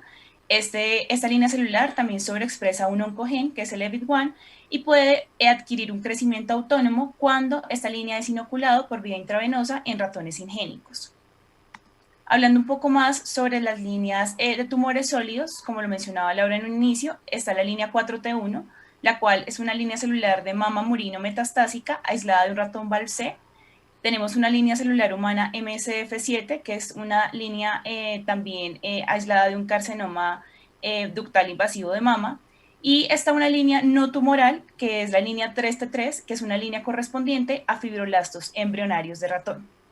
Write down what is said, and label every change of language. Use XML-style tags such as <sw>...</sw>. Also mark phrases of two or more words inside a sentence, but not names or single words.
<es>Esta línea celular también sobreexpresa un oncogen, que es el EBIT1, y puede adquirir un crecimiento autónomo cuando esta línea es inoculado por vía intravenosa en ratones ingénicos. Hablando un poco más sobre las líneas de tumores sólidos, como lo mencionaba Laura en un inicio, está la línea 4T1, la cual es una línea celular de mama murino metastásica aislada de un ratón VALV-C. Tenemos una línea celular humana MCF7, que es una línea también aislada de un carcinoma ductal invasivo de mama. Y está una línea no tumoral, que es la línea 3T3, que es una línea correspondiente a fibroblastos embrionarios de ratón.</es>